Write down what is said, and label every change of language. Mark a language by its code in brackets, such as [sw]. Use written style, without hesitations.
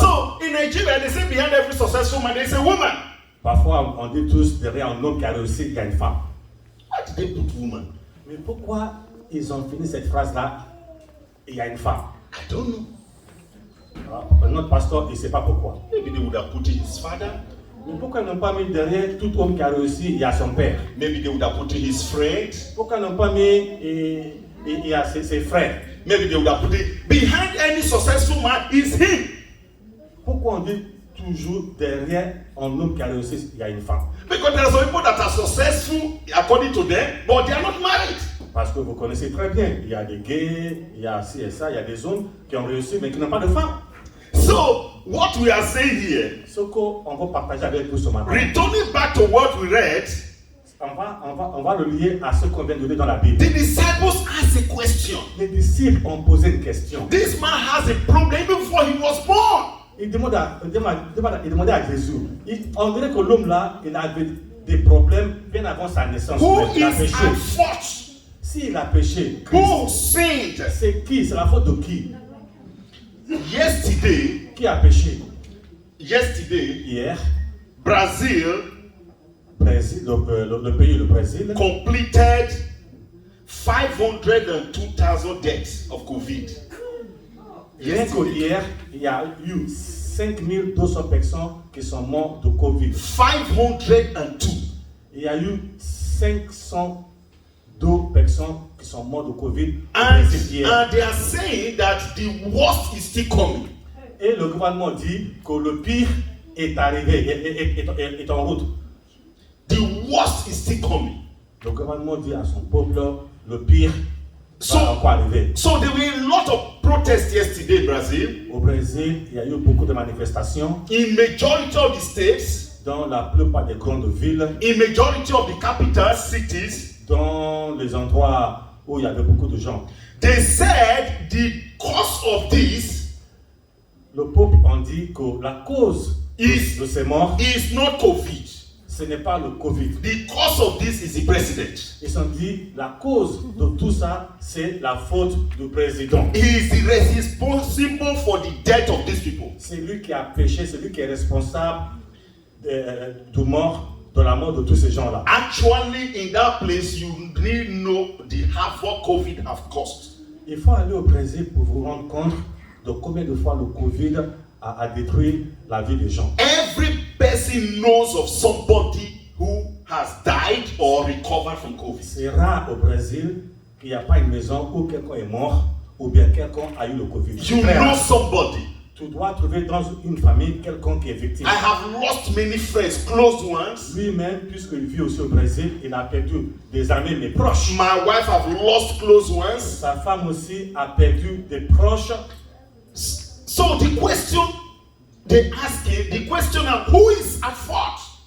[en] So in Nigeria, they say behind every successful man, there is a woman. [fr] Parfois, on dit tous derrière un homme qui a réussi, il y a une femme. [en] Why did they put woman? [fr] Mais pourquoi ils ont fini cette phrase-là? Il y a une femme. [en] I don't know. [fr] Alors, notre pasteur, il ne sait pas pourquoi. [en] Maybe they would have put his father. [fr] Mais pourquoi ils n'ont pas mis derrière tout homme qui a réussi, il y a son père? [en] Maybe they would have put his friend. [fr] Pourquoi ils n'ont pas mis il y a ses frères? [en] Maybe they would have put it behind any successful man is him. [fr] Pourquoi on dit toujours derrière un homme qui a réussi, il y a une femme? [en] Because there are some people that are successful according to them, but they are not married. [fr] Parce que vous connaissez très bien, il y a des gays, il y a ci et ça, il y a des hommes qui ont réussi mais qui n'ont pas de femme. [en] So what we are saying here, [fr] Ce qu'on va partager avec vous ce matin, [en] returning back to what we read, [fr] on va le lier à ce qu'on vient de lire dans la Bible. [en] the disciples asked a question. [fr] Les disciples ont posé une question. [en] This man has a problem even before he was born. [fr] Ils demandaient à Jésus. On dirait que l'homme là, il avait des problèmes bien avant sa naissance. [en] Who [fr] Il a [en] is [fr] péché. [en] at fault? [fr] S'il a péché, [en] Who sinned? [fr] c'est qui? C'est la faute de qui? [en] Yesterday, [fr] Qui a péché? Hier, Brésil, le pays, le Brésil, [en] completed 502,000 deaths of COVID. [fr] rien qu'hier, il y a eu 5200 personnes qui sont mortes de Covid. [en] 502. [fr] Il y a eu 502 personnes qui sont mortes de Covid. [en] And [fr] hier. [en] they are saying that the worst is still coming. [fr] Et le gouvernement dit que le pire est arrivé, est en route. [en] The worst is still coming. [fr] Le gouvernement dit à son peuple, le pire va encore arriver. [en] So there were a lot of protests yesterday in Brazil. [fr] Au Brésil, il y a eu beaucoup de manifestations [en] In majority of the states, [fr] dans la plupart des grandes villes, [en] in majority of the capital cities, [fr] dans les endroits où il y avait beaucoup de gens. [en] they said the cause of this [fr] Le peuple a dit que la cause de ces morts, [en] is not COVID. [fr] ce n'est pas le Covid. [en] The cause of this is the president. [fr] Ils ont dit la cause de tout ça, c'est la faute du président. [en] He is responsible for the death of these people. [fr] C'est lui qui a péché, c'est lui qui est responsable de la mort de tous ces gens-là. [en] Actually, in that place, you really know the havoc COVID have caused. [fr] Il faut aller au Brésil pour vous rendre compte de combien de fois le Covid a détruit la vie des gens. [en] Every person knows of somebody who has died or recovered from COVID. [fr] C'est rare au Brésil qu'il n'y a pas une maison où quelqu'un est mort ou bien quelqu'un a eu le Covid. [en] You know somebody. [fr] Tu dois trouver dans une famille quelqu'un qui est victime. [en] I have lost many friends, close ones. [fr] Lui-même, puisqu'il vit aussi au Brésil, il a perdu des amis mais proches. [en] My wife have lost close ones. [fr] Sa femme aussi a perdu des proches. [en] So the question they ask the question of who is at fault?